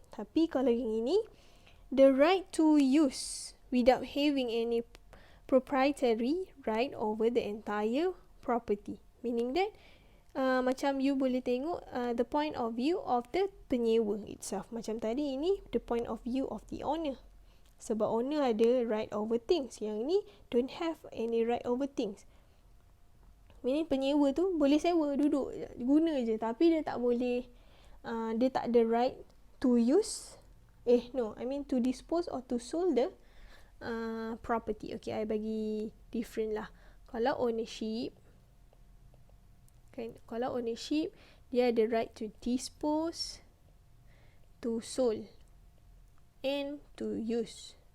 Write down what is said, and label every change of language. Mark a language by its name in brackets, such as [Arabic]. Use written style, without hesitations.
[Malay] Tapi kalau yang ini, [English] the right to use without having any proprietary right over the entire property. Meaning that, [Malay] macam [English] you [Malay] boleh tengok [English] the point of view of the penyewa itself. [Malay] Macam tadi ini, [English] the point of view of the owner. [Malay] Sebab [English] owner ada right over things. [Malay] Yang ni [English] don't have any right over things. [Malay] Meaning penyewa tu boleh sewa, duduk, guna je. Tapi dia tak boleh, dia tak ada [English] right to use. To dispose or to sold the property. Okay, I [Malay] bagi [English] different lah. [Malay] Kalau [English] ownership, [Malay] dia ada [English] right to dispose, to sold, and to use.